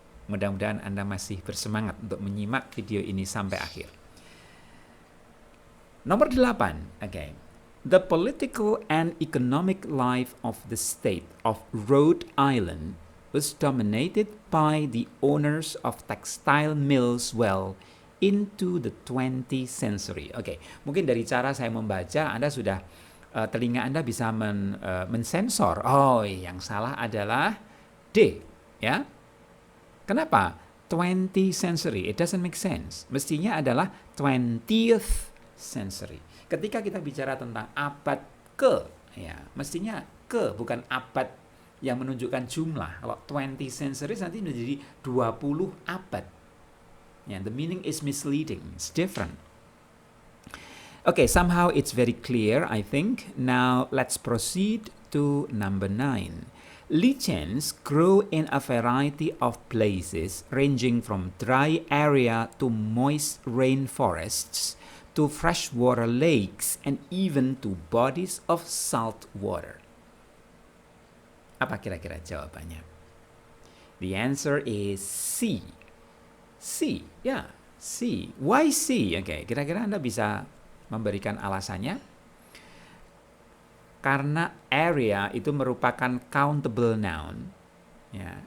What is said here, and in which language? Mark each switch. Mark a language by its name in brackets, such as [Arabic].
[Indonesian] Mudah-mudahan Anda masih bersemangat untuk menyimak video ini sampai akhir. Nomor 8. Okay. [English] The political and economic life of the state of Rhode Island was dominated by the owners of textile mills well into the 20th century. [Indonesian] Oke, mungkin dari cara saya membaca Anda sudah telinga Anda bisa mensensor. Oh, yang salah adalah D, ya. Kenapa? [English] 20th century, it doesn't make sense. [Indonesian] Mestinya adalah 20th century. Ketika kita bicara tentang abad ke, ya, mestinya ke bukan abad yang menunjukkan jumlah. Kalau 20th century nanti menjadi 20 abad. [English] Yeah, the meaning is misleading. It's different. Okay, somehow it's very clear, I think. Now let's proceed to number 9. Lichens grow in a variety of places, ranging from dry area to moist rainforests, to freshwater lakes, and even to bodies of salt water. [Indonesian] Apa kira-kira jawabannya? [English] The answer is C. C, ya, C. Why C? [Indonesian] Oke, kira-kira Anda bisa memberikan alasannya? Karena area itu merupakan countable noun, ya.